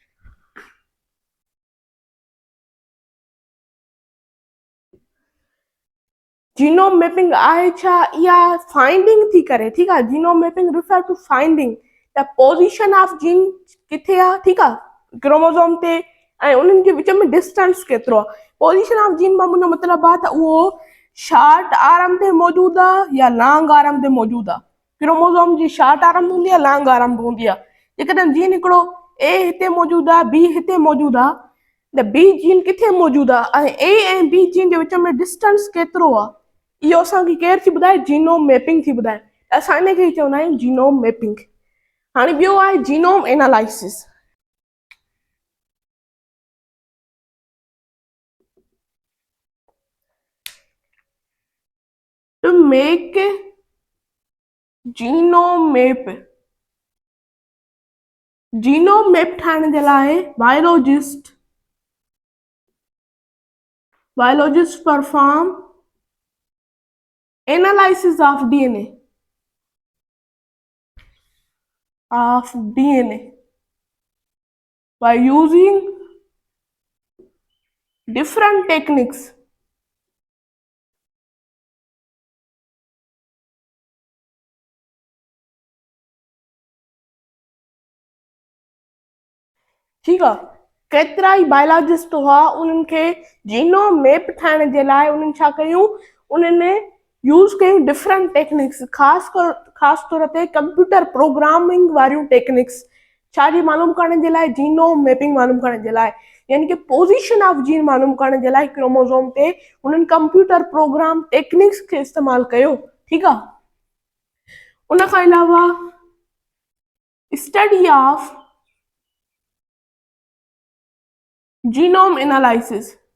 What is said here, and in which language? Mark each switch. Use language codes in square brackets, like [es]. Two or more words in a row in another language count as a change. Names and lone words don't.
[en] genome mapping [sd] आहे छा? इहा फाइंडिंग थी करे। ठीक आहे, [en] genome mapping refer to finding the position of gene [sd] किथे आहे। ठीक आहे, क्रोमोसोम ते, ऐं उन्हनि जे विच में डिस्टेंस केतिरो आहे। [en] position of gene [sd] मां मुंहिंजो मतिलबु आहे त उहो [en] short arm [sd] ते मौजूदु आहे या [en] long arm [sd] ते मौजूदु आहे। क्रोमोसोम जी [en] short arm [sd] हूंदी आहे, [en] long arm [sd] हूंदी आहे। जेकॾहिं जीन हिकिड़ो ए हिते मौजूदु आहे, बी हिते मौजूदु आहे, त बी जीन किथे मौजूदु आहे ऐं ए ऐं बी जीन जे विच में डिस्टेंस केतिरो आहे, इहो असांखे केरु थी ॿुधाए? [en] genome mapping [sd] थी ॿुधाए। असां इनखे ई चवंदा आहियूं [en] genome mapping. [sd] हाणे ॿियो आहे [en] genome analysis. to make genome map, genome map [sd] ठाहिण जे लाइ [en] biologist perform analysis of DNA by using different techniques। [sd] ठीक आहे, केतिरा ई बायोलॉजिस्ट हुआ, उन्हनि खे [en] genome map [sd] ठाहिण जे लाइ उन्हनि छा कयूं? उन्हनि यूज़ कयूं [en] different techniques, [sd] ख़ासि तौर ते [en] computer programming [sd] वारियूं टेक्निक्स। छाजी मालूम करण जे लाइ? [en] genome mapping [sd] मालूम करण जे लाइ, यानी कि [en] position of gene [sd] मालूम करण जे लाइ क्रोमोसोम ते उन्हनि [en] computer program techniques [sd] खे इस्तेमालु कयो। ठीक आहे, उन खां अलावा [en] study of genome analysis.